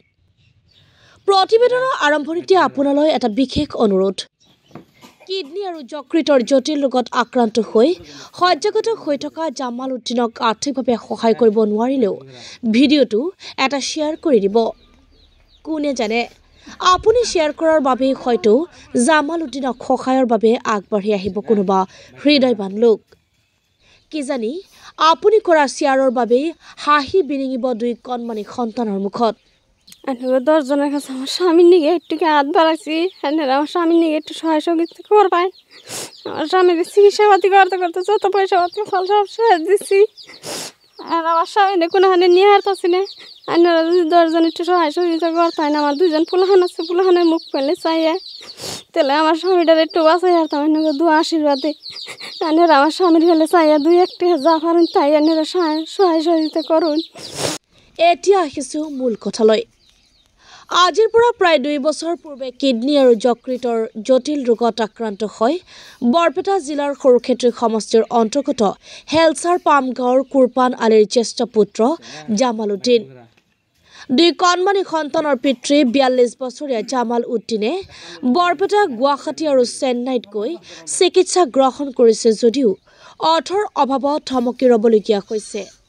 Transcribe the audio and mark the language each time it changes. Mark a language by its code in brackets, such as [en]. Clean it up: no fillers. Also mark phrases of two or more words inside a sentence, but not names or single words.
[as] প্ৰতিবেদনৰ আৰম্ভণিতে আপোনালৈ এটা বিশেষ অনুৰোধ কিডনী আৰু যকৃতৰ জটিল ৰোগত আক্ৰান্ত হৈ শয্যাগত হৈ থকা জামালউদ্দিনক আৰ্থিকভাৱে সহায় কৰিব নোৱাৰিলেও ভিডিঅ'টো এটা শ্বেয়াৰ কৰি দিব কোনে জানে আপুনি শ্বেয়াৰ কৰাৰ বাবে হয়তো জামালউদ্দিনক সহায়ৰ বাবে আগবাঢ়ি আহিব কোনোবা হৃদয়বান লোক কি জানি আপুনি কৰা শ্বেয়াৰৰ বাবে হাঁহি বিৰিঙিব 2 কণমানি সন্তানৰ মুখত [bn] আমি 10জনের কাছে আমার স্বামীর নিগে একটু হাত বাড়াচ্ছি আমার স্বামীর নিগে একটু সহায় সহযোগিতা করবেন আমার স্বামীর চিকিৎসাপাতি করতে করতে যত পয়সা পাতি ফল সব শেষ দিচ্ছি আর আমার স্বামী কোনোখানে নিয়ে হারতাছি না আপনারা যদি 10জন একটু সহায় সহযোগিতা করতেন আমার 2জন পোলাহান আছে পোলাহানের মুখ পেলে চাইয়ে তাহলে আমার স্বামীটার একটু বাঁচাই হারতাম আপনাকে 2 আশীর্বাদে আপনারা আমার স্বামীর ফেলে চাইয়া 2-1 যা পারেন তাই আপনারা সহায় সহযোগিতা করুন [as] এতিয়া আহিছোঁ মূল কথালৈ আজিৰ পৰা প্ৰায় 2 বছৰ পূৰ্বে কিডনী আৰু যকৃতৰ জটিল ৰোগত আক্ৰান্ত হৈ বৰপেটা জিলাৰ সৰুক্ষেত্ৰী সমষ্টিৰ অন্তৰ্গত হেলচাৰ পাম গাঁৱৰ কুৰপান আলীৰ জ্যেষ্ঠ পুত্ৰ জামালউদ্দিন 2 কণমানি সন্তানৰ পিতৃ 42 বছৰীয়া জামালউদ্দিনে বৰপেটা গুৱাহাটী আৰু চেন্নাইত গৈ চিকিৎসা গ্ৰহণ কৰিছে যদিও অৰ্থৰ অভাৱত থমকি ৰ'বলগীয়া হৈছে